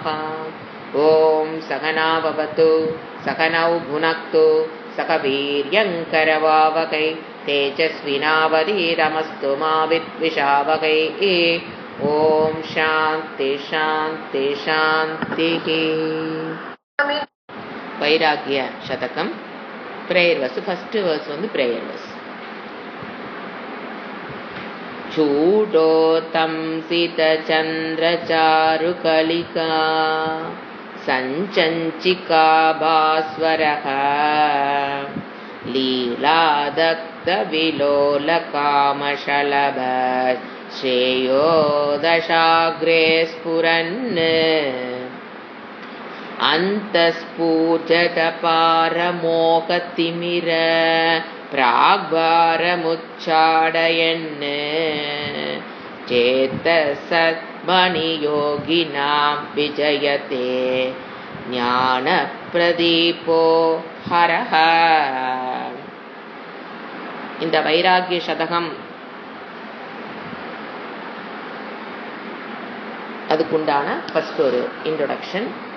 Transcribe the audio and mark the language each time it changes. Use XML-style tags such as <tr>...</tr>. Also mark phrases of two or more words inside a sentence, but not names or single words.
<sa>ॐ सहना भवतु सहनौ भुनक्तु सह वीर्यङ्करवावकै तेजस्विनावधीतमस्तु मा विद्विषावकै। ॐ शान्ति शान्ति शान्तिः।</sa> <en>वैराग्य शतकम prayer verse first verse வந்து prayer verse।</en> <sa>चूडोतं सितचन्द्रचारुकलिका सञ्चञ्चिका भास्वरः लीलादग्धविलोलकामशलभ श्रेयो दशाग्रे स्फुरन् अन्तःस्फूर्जतपारमोहतिमिर प्राग्भारमुच्चाडयन् चेतसद्मनियोगिनां विजयते ज्ञानप्रदीपो हरः.</sa> <ta>இந்த வைராகிய சதகம் அதுக்குண்டான ஃபர்ஸ்ட் ஒரு இன்ட்ரோடக்ஷன்.</ta>